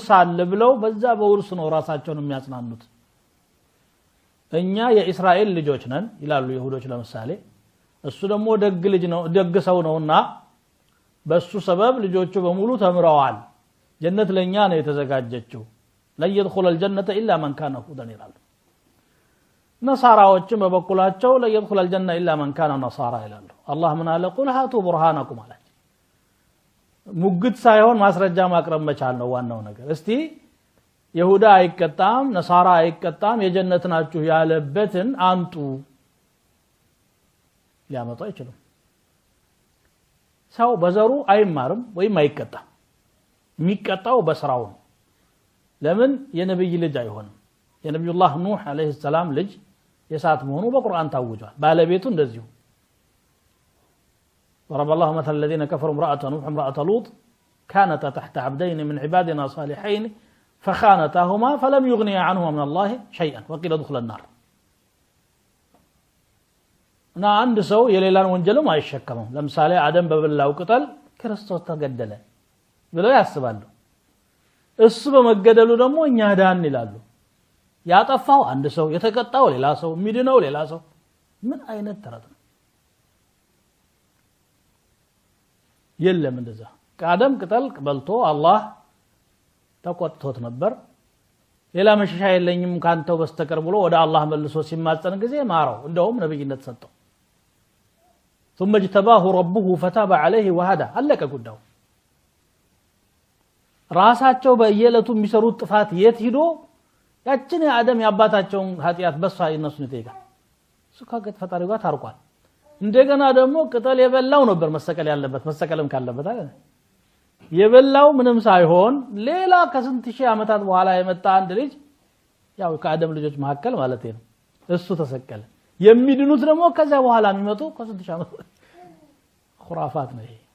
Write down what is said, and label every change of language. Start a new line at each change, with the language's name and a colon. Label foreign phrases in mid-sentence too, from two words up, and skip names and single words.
Amharic: አለ ብለው በዛ በውርስ ነው ራሳቸውን የሚያጽናኑት እኛ የእስራኤል ልጆች ነን ይላሉ ይሁዶች ለምሳሌ እሱ ደግሞ ደግ ልጅ ነው ደግ ሰው ነውና በሱ ሰበብ ልጆቹ በሙሉ ተምረዋል ጀነት ለኛ ነው የተዘጋጀችው
Arabic: لا يدخل الجنة إلا من كان هودا
Amharic: ይላሉ ነሳራዎችም በበኩላቸው
Arabic: لا يدخل الجنة إلا من كان نصارى
Amharic: ይላሉ አላህ ምን አለ
Arabic: قل هاتوا برهانكم
Amharic: አለ ሙግት ሳይሆን ማስረጃ ማቅረብ መቻል ነው ዋናው ነገር እስቲ ይሁዳ አይቀጣም ነሳራ አይቀጣም የጀነት ናችሁ ያለበትን አንጡ ሊያመጣ ይችላል ሰው በዘሩ አይማርም ወይም አይቀጣም የሚቀጣው በስራው ነው ለምን የነብይ ልጅ አይሆንም የነብዩላህ ኑህ
Arabic: عليه السلام
Amharic: ልጅ የሳት መሆኑ በቁርአን ታውጇል ባለቤቱ እንደዚሁ
Arabic: ضرب الله مثل الذين كفروا امرأة نوح امرأة لوط كانتا تحت عبدين من عبادنا صالحين فخانتاهما فلم يغنيا عنهما من الله شيئا وقيل ادخلا النار
Amharic: እና አንድ ሰው የሌላን ወንጀልም አይሸከመም ለምሳሌ አደም በበላው ቅጠል ክርስቶስ ተገደለ ብለው ያስባሉ እሱ በመገደሉ ደግሞ እኛ ዳን ይላሉ ያጠፋው አንድ ሰው የተቀጣው ሌላ ሰው የሚድነው ሌላ ሰው ምን አይነት ተረት ነው የለም እንደዛ ከአደም ቅጠል በልቶ አላህ ተቆጥቶት ነበር ሌላ መሸሻ የለኝም ካንተው በስተቀር ብሎ ወደ አላህ መልሶ ሲማጸን ጊዜ ማረው እንደውም ነብይነት ሰጠው
Arabic: ثم اجتباه ربه فتاب عليه وهدى
Amharic: አለቀ ጉዳዩ ራሳቸው በየለቱ የሚሰሩት ጥፋት የት ሄዶ ያችን የአደም ያባታቸውን ኃጢያት በሷ ይነሱን ይጠይቃል እሱ ካገት ፈጣሪው ጋር ታርቋል እንደገና ደግሞ ቅጠል የበላው ነበር መሰቀል ያለበት መሰቀልም ካለበት አይደል የበላው ምንም ሳይሆን ሌላ ከስንት ሺህ ዓመታት በኋላ የመጣ አንድ ልጅ ያው ከአደም ልጆች መካከል ማለት ነው እሱ ተሰቀለ የሚድኑት ደግሞ ከዛ በኋላ የሚመጡ ከስንት ሺህ ዓመት خرافات ነው